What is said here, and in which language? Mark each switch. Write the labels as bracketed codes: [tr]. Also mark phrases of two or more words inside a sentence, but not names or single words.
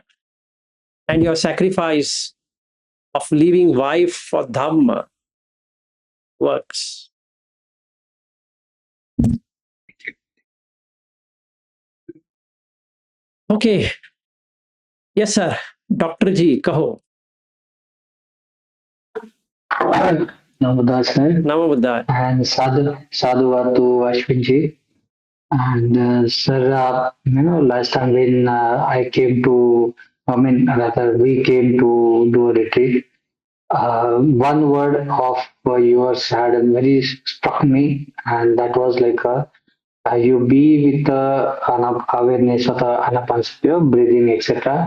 [en] And your sacrifice of leaving wife for Dhamma works. Okay. Yes, sir. Dr. G, kaho. Namaskar, sir. [pi] Namo Buddha. [en] And sadhu to Ashwinji. And sir, last time when we came to do a retreat, one word of yours had very struck me, and that was like you be with the awareness of the anapanasati, breathing, etc.